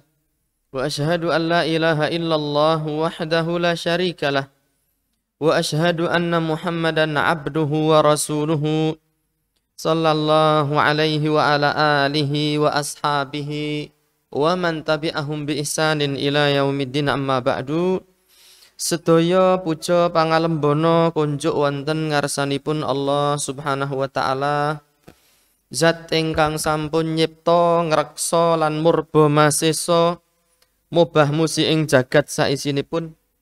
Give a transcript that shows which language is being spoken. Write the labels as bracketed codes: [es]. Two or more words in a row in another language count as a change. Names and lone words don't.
[ar] وأشهد أن لا إله إلا الله وحده لا شريك له. وأشهد أن محمدا عبده ورسوله صلى الله عليه وعلى آله وأصحابه ومن تبعهم بإحسان إلى يوم الدين، أما بعد. [jv] Sedaya puja pangalembono kunjuk wonten ngarsanipun Allah [ar] سبحانه وتعالى, [jv] zat ingkang sampun nyipta ngreksa lan murba masesa mubah musi ing jagat saisinipun.